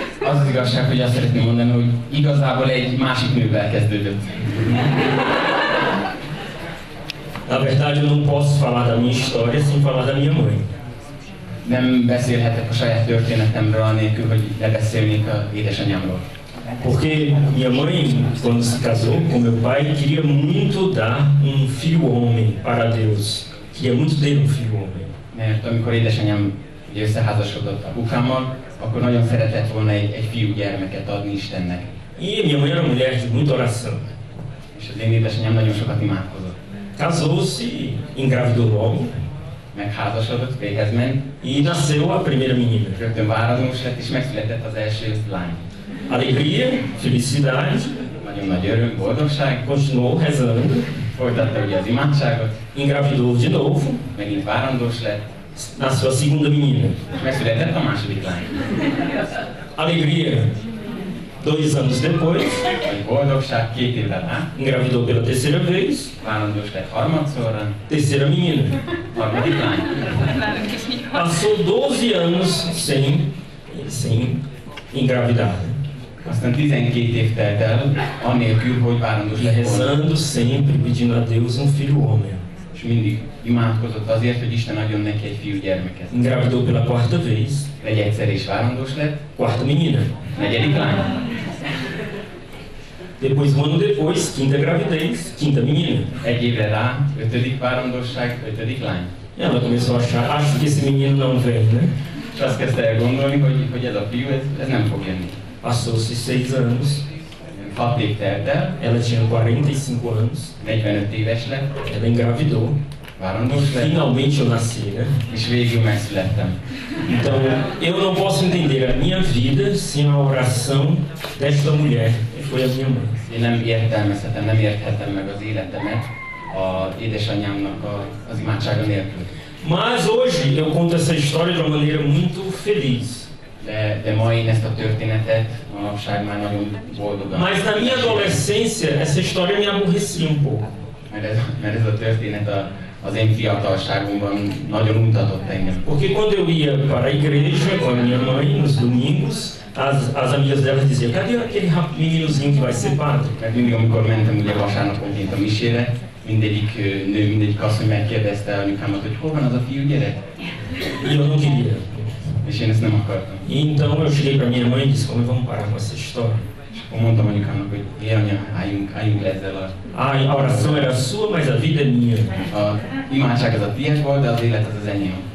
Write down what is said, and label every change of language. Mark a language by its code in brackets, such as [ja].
[hu] az az igazság, hogy azt szeretném mondani, hogy igazából egy másik nővel kezdődött. [pt] Na verdade, eu não posso falar da minha história sem falar da minha mãe. [hu] Nem beszélhetek a saját történetemről anélkül, hogy ne beszélnék az édesanyámról. [pt] Porque minha mãe, quando se casou com meu pai, queria muito dar filho homem para Deus. Queria muito ter filho homem. [hu] Mert amikor édesanyám ugye összeházasodott apukámmal, akkor nagyon szeretett volna egy fiú gyermeket adni Istennek. [pt] E minha mãe era mulher de muita oração. [hu] És az én édesanyám nagyon sokat imádkozott. [pt] Casou-se, engravidou logo. [hu] Megházasodott, véghez ment. [pt] E nasceu a primeira menina. [hu] Rögtön várandós lett, és megszületett az első lány. [pt] Alegria, felicidade. [hu] Nagyon nagy öröm, boldogság. [pt] Continuou rezando. [hu] Folytatta ugye az imádságot. [pt] Engravidou de novo. [hu] Megint várandós lett. [pt] Nasceu a segunda menina. [hu] És megszületett a második lány. [pt] Alegria, 2 anos depois. [hu] Egy boldogság 2 évvel rá. [pt] Engravidou pela terceira vez. [hu] Várandós lett harmadszorra. [pt] Terceira menina. [hu] Harmadik lány. [pt] Passou 12 anos sem engravidar. [hu] Aztán 12 év telt el, anélkül, hogy várandós lett volna. [pt] Rezando sempre, pedindo a Deus filho homem. [hu] És mindig imádkozott azért, hogy Isten adjon neki egy fiú gyermeket. [pt] Engravidou pela 4ª vez. [hu] Egy egyszer is várandós lett. [pt] 4ª menina. [hu] Negyedik lány. [pt] Depois, um ano depois, 5ª gravidez, 5ª menina. [hu] Egy évre rá, 5. várandosság, 5. lány. [pt] Ela começou a achar, acho que esse menino não vem, né? [hu] És azt kezdte el gondolni, hogy ez a fiú, ez nem fog jönni. [pt] Passou-se 6 anos. [hu] 6 év telt el. [pt] Ela tinha 45 anos. [hu] 45 éves lett. [pt] Ela engravidou. [hu] Várandós lett. [pt] Finalmente eu nasci, né? [hu] És végül megszülettem. [pt] Então, eu não posso entender a minha vida sem a oração desta mulher, que foi a minha mãe. [hu] Én nem értelmezhetem, nem érthetem meg az életemet az édesanyámnak az imádsága nélkül. [pt] Mas hoje eu conto essa história de uma maneira muito feliz. [hu] De ma én ezt a történetet manapság már nagyon boldogan. [pt] Mas na minha adolescência essa história me aborrecia um pouco. [hu] Mert ez a történet az én fiatalságomban nagyon mutatott engem. [pt] Porque quando eu ia para a igreja com a minha mãe nos domingos, as amigas dela diziam: cadê aquele meninozinho que vai ser padre? [hu] Mert mindig, amikor mentem ugye vasárnaponként a misére, mindegyik nő, mindegyik asszony megkérdezte anyukámat, hogy hol van az a fiú gyerek? [pt] E eu não queria. [hu] És én ezt nem akartam. [pt] E então eu cheguei para minha mãe e disse: como vamos parar com essa história? [hu] És akkor mondtam anyukámnak, hogy anya, álljunk le ezzel [pt] A oração era sua, mas a vida é minha. [hu] a imádság az a tiéd volt, de az élet az az enyém.